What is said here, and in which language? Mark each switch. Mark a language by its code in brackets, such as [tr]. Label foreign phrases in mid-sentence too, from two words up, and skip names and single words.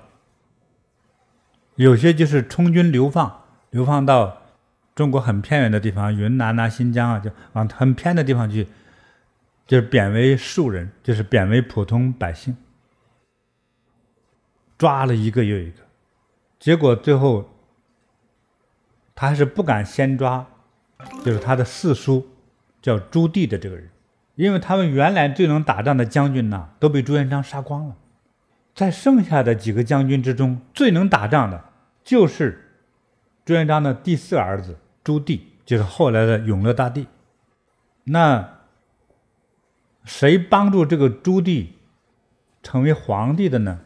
[zh] 有些就是充軍流放到中國很偏遠的地方，雲南啊、新疆啊，就往很偏的地方去，就是貶為庶人，就是貶為普通百姓，抓了一個又一個，結果最後他還是不敢先抓，就是他的四叔叫朱棣的這個人，因為他們原來最能打仗的將軍呢，都被朱元璋殺光了，在剩下的幾個將軍之中，最能打仗的就是朱元璋的第4兒子朱棣，就是後來的永樂大帝。那誰幫助這個朱棣成為皇帝的呢？